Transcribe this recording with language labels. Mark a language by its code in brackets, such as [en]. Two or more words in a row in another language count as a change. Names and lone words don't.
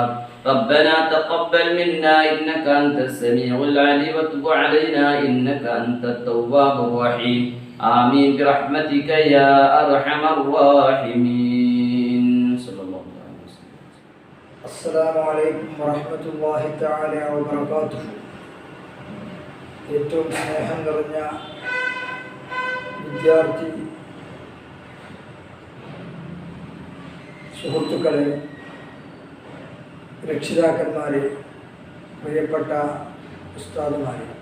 [ar] ربنا تقبل منا إنك أنت السميع العليم وتب علينا إنك أنت التواب الرحيم. آمين برحمتك يا أرحم الراحمين. صلى الله عليه وسلم. السلام عليكم ورحمة الله تعالى وبركاته. [ml] ഏറ്റവും സ്നേഹം നിറഞ്ഞ വിദ്യാർത്ഥി സുഹൃത്തുക്കളെ, രക്ഷിതാക്കന്മാരെ, പ്രിയപ്പെട്ട ഉസ്താദുമാരെ,